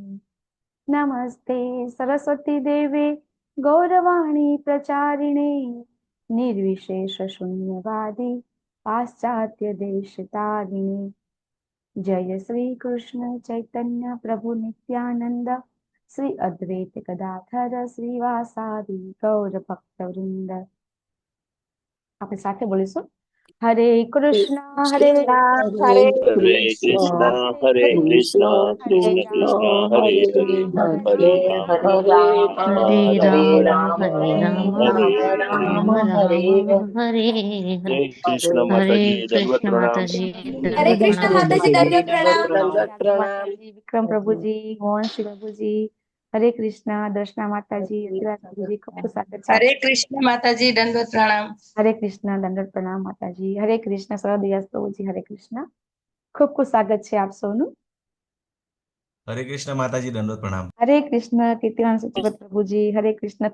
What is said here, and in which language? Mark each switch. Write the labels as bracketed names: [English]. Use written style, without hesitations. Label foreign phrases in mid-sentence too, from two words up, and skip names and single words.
[Sanskrit] नमस्ते सरस्वती देवे गौरवाणी प्रचारिणे निर्विशेष शून्यवादी पाश्चात्य देशतारिणे। जय श्री कृष्ण चैतन्य प्रभु नित्यानंद श्री अद्वैत गदाधर श्रीवासादि गौर भक्त वृंद। [Gujarati] આપણે સાથે બોલીશું [Sanskrit] हरे कृष्णा हरे राम हरे कृष्ण हरे कृष्ण कृष्ण कृष्ण हरे हरे हरे राम हरे राम हरे राम हरे राम राम हरे हरे। [Hindi] जय कृष्ण माता हरे जी दंडवत कृष्ण प्रणाम। माता जी हरे दंडवत कृष्ण प्रणाम। माता जी दंडवत प्रणाम। दंडवत राधे माता जी विक्रम प्रभु जी मोहन श्री प्रभु जी [Gujarati] હરે કૃષ્ણ દર્શના માતાજી, અતિરાજ ગુરુજી, ખૂબ ખૂબ સ્વાગત છે. હરે કૃષ્ણ માતાજી, દંડવત પ્રણામ. હરે કૃષ્ણ દંડવત પ્રણામ માતાજી. હરે કૃષ્ણ સરદયાસ પ્રભુજી, હરે કૃષ્ણ. ખૂબ ખૂબ સ્વાગત છે આપ સૌનું. હરે કૃષ્ણ માતાજી, દંડવત પ્રણામ. હરે કૃષ્ણ કીર્તિવાન સચિવત પ્રભુજી, હરે કૃષ્ણ.